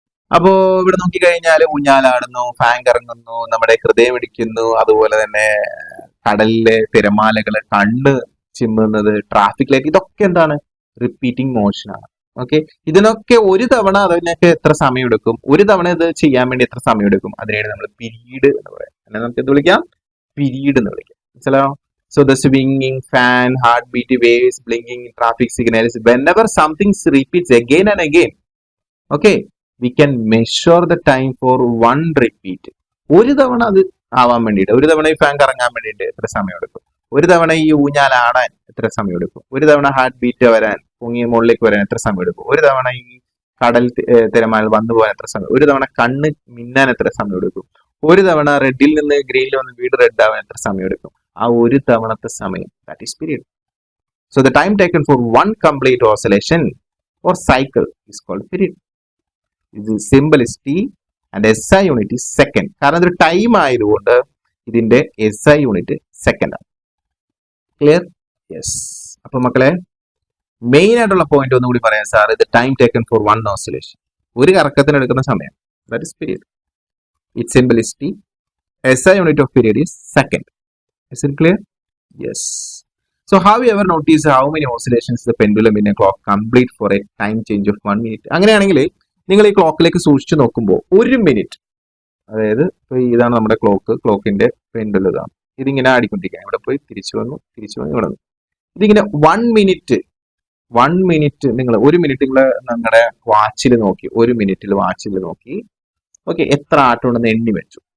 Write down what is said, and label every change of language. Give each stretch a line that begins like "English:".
Malayalam: അപ്പോ ഇവിടെ നോക്കിക്കഴിഞ്ഞാൽ ഊഞ്ഞാലാടുന്നു, ഫാൻ കറങ്ങുന്നു, നമ്മുടെ ഹൃദയം ഇടിക്കുന്നു, അതുപോലെ തന്നെ കടലിലെ തിരമാലകള്, കണ്ണ് ചിമ്മുന്നത്, ട്രാഫിക് ലൈറ്റ്, ഇതൊക്കെ എന്താണ്? റിപ്പീറ്റിംഗ് മോഷൻ ആണ്. ഓക്കെ, ഇതിനൊക്കെ ഒരു തവണ അതിനൊക്കെ എത്ര സമയം എടുക്കും? ഒരു തവണ ഇത് ചെയ്യാൻ വേണ്ടി എത്ര സമയം എടുക്കും? അതിനെയാണ് നമ്മൾ പീരീഡ് എന്ന് പറയാം. അങ്ങനെ നമുക്ക് എന്ത് വിളിക്കാം? പീരീഡ് എന്ന് വിളിക്കാം. മനസ്സിലായോ?
English: So the swinging fan, heartbeat waves, blinking traffic signals, whenever something repeats again and again, okay, we can measure the time for one repeat.
Malayalam: ഒരു തവണ അത് ആവാൻ വേണ്ടിയിട്ട്, ഒരു തവണ ഈ ഫാൻ കറങ്ങാൻ വേണ്ടിയിട്ട് എത്ര സമയം എടുക്കും? ഒരു തവണ ഈ ഊഞ്ഞാൽ ആടാൻ എത്ര സമയം എടുക്കും? ഒരു തവണ ഹാർട്ട് ബീറ്റ് വരാൻ, പൊങ്ങി മുകളിലേക്ക് വരാൻ എത്ര സമയം എടുക്കും? ഒരു തവണ ഈ കടൽ തിരമാല വന്നു പോകാൻ എത്ര സമയം? ഒരു തവണ കണ്ണ് മിന്നാൻ എത്ര സമയം എടുക്കും? ഒരു തവണ റെഡിൽ നിന്ന് ഗ്രീനിൽ വന്ന് വീട് റെഡ് ആവാൻ എത്ര സമയം എടുക്കും? ആ ഒരു തവണത്തെ സമയം,
English: That is period. So the time taken for 1 complete oscillation or cycle is called period.
Malayalam: ഇത്
English: Simple is T and SI unit is second.
Malayalam: കാരണം ഇതൊരു ടൈം ആയതുകൊണ്ട് ഇതിന്റെ SI യൂണിറ്റ് സെക്കൻഡ് ആണ്. ക്ലിയർ? യെസ്. അപ്പൊ മക്കളെ മെയിൻ ആയിട്ടുള്ള പോയിന്റ് ഒന്നുകൂടി പറയാം സാർ.
English: ഇത് time taken for one oscillation,
Malayalam: ഒരു കറക്കത്തിന് എടുക്കുന്ന സമയം,
English: That is period. It simple is T. SI unit of period is second. Is it clear? Yes. So have you ever noticed how many oscillations the pendulum in a clock complete for a time change of 1 minute?
Malayalam: അങ്ങനെയാണെങ്കിൽ നിങ്ങൾ ഈ ക്ലോക്കിലേക്ക് സൂക്ഷിച്ചു നോക്കുമ്പോൾ ഒരു minute, അതായത് ഇതാണ് നമ്മുടെ ക്ലോക്കിന്റെ പെൻഡുലം ഇതാണ്. ഇതിങ്ങനെ ആടിക്കൊണ്ടിരിക്കുക, ഇവിടെ പോയി തിരിച്ചു വന്നു ഇവിടെ വന്നു. ഇതിങ്ങനെ 1 മിനിറ്റ് നിങ്ങൾ ഒരു മിനിറ്റ് നിങ്ങളുടെ വാച്ചിൽ നോക്കി, ഒരു മിനിറ്റിൽ വാച്ചിൽ നോക്കി, ഓക്കെ, എത്ര ആട്ടം ഉണ്ടെന്ന് എണ്ണി വെച്ചു.